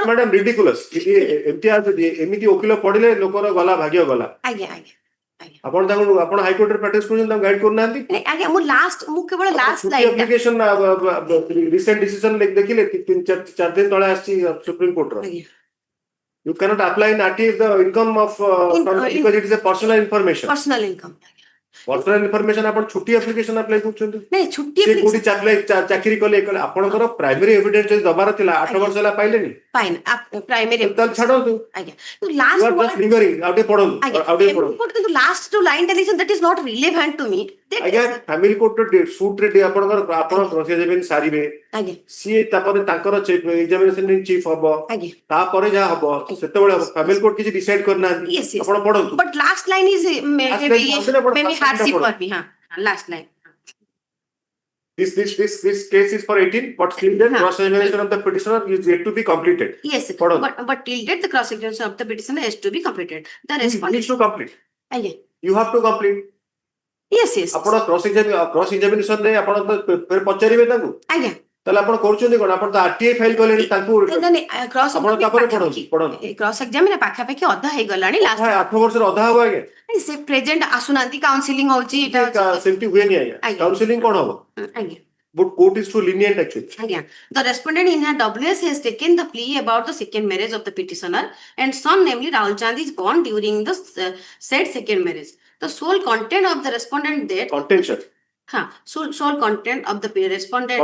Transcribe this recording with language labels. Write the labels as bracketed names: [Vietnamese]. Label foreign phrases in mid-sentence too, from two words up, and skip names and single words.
[English] madam ridiculous [Odia] ଏମିତି ଓକିଲ ପଢିଲେ ଲୋକର ଗଲା ଭାଗ୍ୟ ଗଲା ଆପଣ ତାଙ୍କୁ ଆପଣ ହାଇକୋର୍ଟ ରେ ପ୍ରାକ୍ଟିସ କରୁଛନ୍ତି ତାଙ୍କୁ ଗାଇଡ କରୁନାହାନ୍ତି ଆଜ୍ଞା ମୁଁ କେବଳ ଲାଷ୍ଟ [English] ଛୁଟି application recent decision [Odia] ଦେଖିଲେ 4 ଦିନ ତଳେ ଆସିଛି ସୁପ୍ରିମ କୋର୍ଟ ର [English] You cannot apply in RT the income of because it is a personal information. Personal income. Personal information [Odia] ଆପଣ ଛୁଟି [English] application apply [Odia] କରୁଛନ୍ତି ନାଇଁ ଛୁଟି ସେ କୋଉଠି ଚାକିରି କଲେ ଆପଣଙ୍କର [English] primary evidence [Odia] ଯଦି ଦବାର ଥିଲା 8 ବର୍ଷ ହେଲା ପାଇଲେନି ପ୍ରାଇମରୀ ତାହେଲେ ଛାଡ଼ନ୍ତୁ ଆଜ୍ଞା ଲାଷ୍ଟ ଆଉ ଟିକେ ପଢନ୍ତୁ କିନ୍ତୁ ଲାଷ୍ଟ ଯୋଉ ଲାଇନଟା ଦେଇଛନ୍ତି [English] that is not relevant to me [Odia] ଆଜ୍ଞା [English] family court suit [Odia] ରେ ଆପଣଙ୍କର ଆପଣ [English] cross examine [Odia] ସାରିବେ ସିଏ ତାପରେ ତାଙ୍କର [English] examination chief [Odia] ହବ ତାପରେ ଯାହା ହବ ସେତେବେଳେ [English] family court [Odia] କିଛି ଡିସାଇଡ କରିନାହାନ୍ତି ଆପଣ ପଢନ୍ତୁ [English] but last line is maybe hardship for me last line This case is for 18, but still the cross-examination of the petitioner is yet to be completed. Yes, but till date the cross-examination of the petitioner is to be completed. The respondent needs to complete. Aye. You have to complete. Yes. [Odia] ଆପଣ [English] cross examination [Odia] ରେ ଆପଣ ପଚାରିବେ ତାଙ୍କୁ ଆଜ୍ଞା ତାହେଲେ ଆପଣ କରୁଛନ୍ତି କଣ ଆପଣ ତ RTI ଫାଇଲ କଲେଣି ତାଙ୍କୁ ଆପଣ ତାପରେ ପଢନ୍ତୁ [English] cross examine [Odia] ପାଖାପାଖି ଅଧା ହେଇଗଲାଣି ଲାଷ୍ଟ 8 ବର୍ଷର ଅଧା ହବ ଆଜ୍ଞା ସେ ପ୍ରେଜେଣ୍ଟ ଆସୁନାହାନ୍ତି କାଉନସିଲିଂ ହଉଛି ସେମିତି ହୁଏନି ଆଜ୍ଞା କାଉନସିଲିଂ କଣ ହବ ଆଜ୍ଞା [English] but court is too lenient actually. Again, the respondent in her WS has taken the plea about the second marriage of the petitioner and son, namely Rahul Chand, is born during the said second marriage. The sole content of the respondent that contention. Sole content of the respondent.